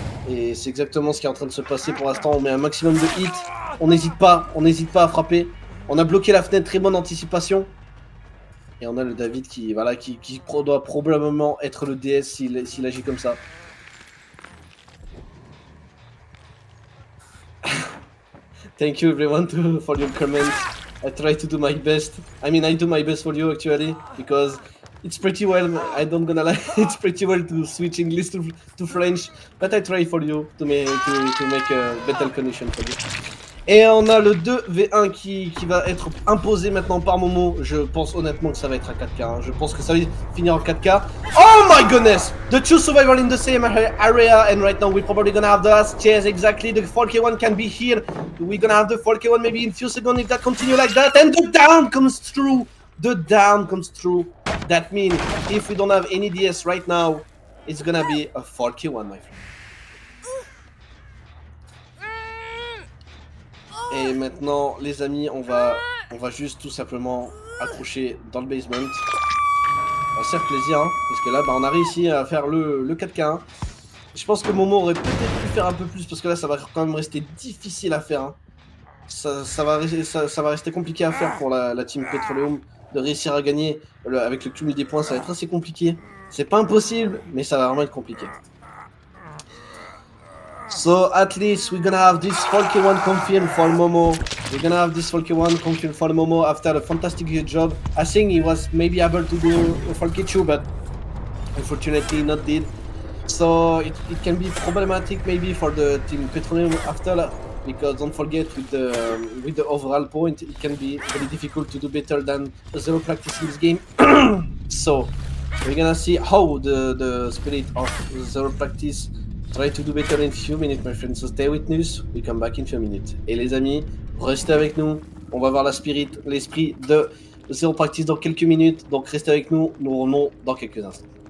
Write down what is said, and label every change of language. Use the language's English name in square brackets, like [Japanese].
[French] Et c'est exactement ce qui est en train de se passer pour l'instant. On met un maximum de hits. On n'hésite pas à frapper. On a bloqué la fenêtre, très bonne anticipation. Et on a le David qui doit probablement être le DS s'il agit comme ça. [English] Thank you everyone for your comments. I try to do my best. I mean, I do my best for you actually, because It's pretty well, I don't gonna lie, it's pretty well to switch English to French, but I try for you to make a better condition for you. [French] Et on a le 2v1 qui va être imposé maintenant par Momo. Je pense honnêtement que ça va être un 4K. Hein. Je pense que ça va finir en 4K. [English] Oh my goodness! The two survivors in the same area, and right now we're probably gonna have the last chase. Exactly, the 4K1 can be here. We're gonna have the 4K1 maybe in a few seconds if that continue like that. And the down comes through. The down comes through. That means if we don't have any DS right now, it's gonna be a 4K1, my friend. [French] Et maintenant, les amis, on va juste tout simplement accrocher dans le basement. On va se faire plaisir, hein, parce que là, on a réussi à faire le 4K1. Je pense que Momo aurait peut-être pu faire un peu plus, parce que là, ça va quand même rester difficile à faire. Hein. Ça va rester compliqué à faire pour la team Petroleum, de réussir à gagner avec le cumul des points. Ça va être assez compliqué. C'est pas impossible, mais ça va vraiment être compliqué. [English] So at least we're gonna have this 4K1 confirmed for Momo. We're gonna have this 4K1 confirmed for Momo after a fantastic job. I think he was maybe able to do a 4K2, but unfortunately not did. So it can be problematic maybe for the team Petroleum after, because don't forget with the overall point, it can be very difficult to do better than the zero practice in this game. So we're gonna see how the spirit of zero practice try to do better in a few minutes, my friends. So stay with us. We come back in a few minutes. [French] Et les amis, restez avec nous. On va voir l'esprit de Zero Practice dans quelques minutes. Donc restez avec nous. Nous revenons dans quelques instants.